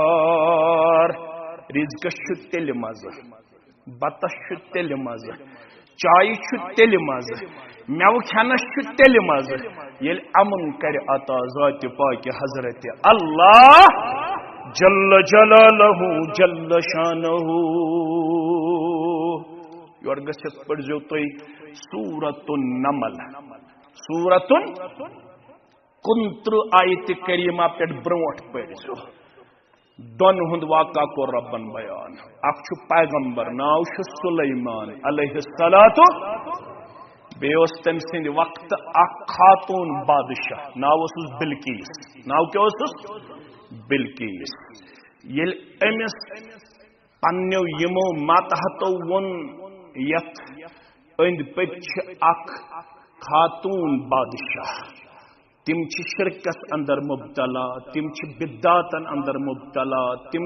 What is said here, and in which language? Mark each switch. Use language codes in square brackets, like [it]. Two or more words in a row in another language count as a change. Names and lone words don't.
[ks] رزق چھ تیل مز بتس چھ تیل مز چائے چھ تیل مز میو کھنس چھ تیل مز یل امن کر عطا ذات پاک حضرت اللہ [ar] جل جلالہ جل شانہ [ks] یور گژھت پڑھزیو تُہۍ سورۃ النمل سورۃ 29 آیت کریمہ پٮ۪ٹھ برونٹھ پڑھزیو دون ہند واقعہ کو ربن بیان اکھ چھ پیغمبر ناو چھ سلیمان [ar] علیہ الصلوۃ [ks] بیوس تم سند وقت اکھ خاتون بادشاہ ناو اس بلقیس ناو کیا اس بلقیس یل امس پنیو یمو ماتحتو ون یت اند پچ اکھ خاتون بادشاہ تم چھ شرکس اندر مبتلا تم چھ بدعاتن اندر مبتلا تم